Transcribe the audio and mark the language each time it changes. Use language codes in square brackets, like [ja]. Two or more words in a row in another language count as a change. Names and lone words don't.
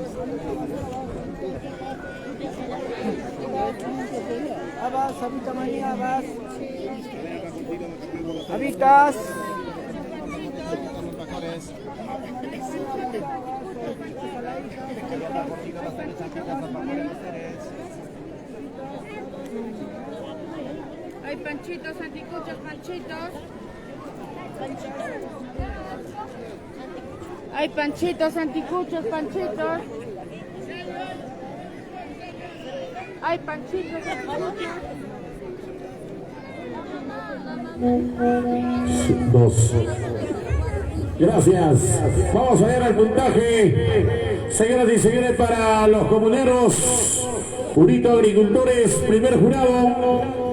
[es] Abbas, Habita María, Abbas. Habitas. Hay panchitos, anticuchos, panchitos. Hay panchitos, anticuchos, panchitos. Hay panchitos, anticuchos. Dos. Gracias. Vamos a ver el puntaje. Señoras y señores, para los comuneros, Purito Agricultores, primer jurado.